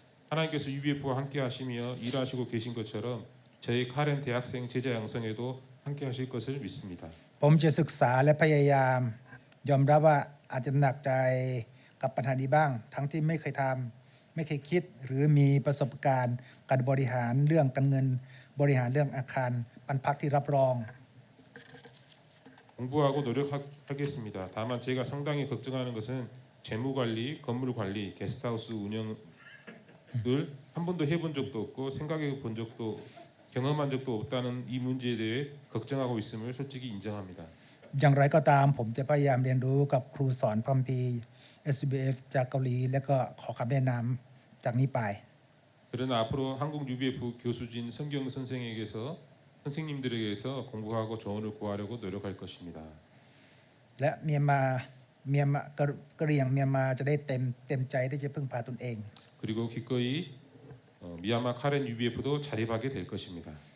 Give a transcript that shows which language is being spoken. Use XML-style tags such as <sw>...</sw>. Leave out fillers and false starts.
<ko>하나님께서 UBF와 함께 하시며 일하시고 계신 것처럼 저희 카렌 대학생 제자 양성에도 함께 하실 것을 믿습니다.</ko> <th>ผมจะศึกษาและพยายามยอมรับว่าอาจจะหนักใจกับปัญหานี้บ้างทั้งที่ไม่เคยทำไม่เคยคิดหรือมีประสบการณ์การบริหารเรื่องการเงินบริหารเรื่องอาคารปันพักที่รับรอง</th> <ko>공부하고 노력하겠습니다. 다만 제가 상당히 걱정하는 것은 재무 관리, 건물 관리, 게스트하우스 운영을 한 번도 해본 적도 없고 생각해 본 적도 경험한 적도 없다는 이 문제에 대해 걱정하고 있음을 솔직히 인정합니다.</ko> <th>อย่างไรก็ตามผมจะพยายามเรียนรู้กับครูสอนพระคัมภีร์ SBF จากเกาหลีและก็ขอคำแนะนำจากนี้ไป</th> <ko>그러나 앞으로 한국 UBF 교수진 성경 선생님들에게서 공부하고 조언을 구하려고 노력할 것입니다.</ko> <th>และเมียนมากะเหรี่ยงเมียนมาจะได้เต็มใจที่จะพึ่งพาตนเอง</th> <ko>그리고 기꺼이 미얀마 카렌 UBF도 자립하게 될 것입니다.</ko>